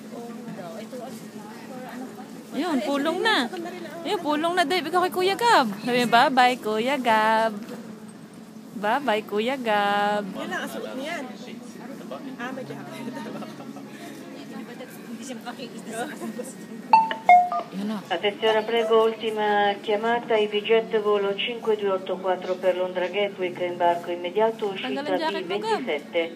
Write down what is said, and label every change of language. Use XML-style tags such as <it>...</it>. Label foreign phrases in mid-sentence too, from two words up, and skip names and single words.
<tl>Yun, pulong na. Yun, pulong na, Dave. Ikaw kay Kuya Gab. Sabi, bye-bye, Kuya Gab. Bye-bye, Kuya Gab. Yan lang, asuot niyan. May jacket. Hindi siya makikita.</tl> <it>Attenzione, prego, ultima chiamata, EasyJet volo 5284 per Londra Gatwick, imbarco immediato, uscita D27.</it>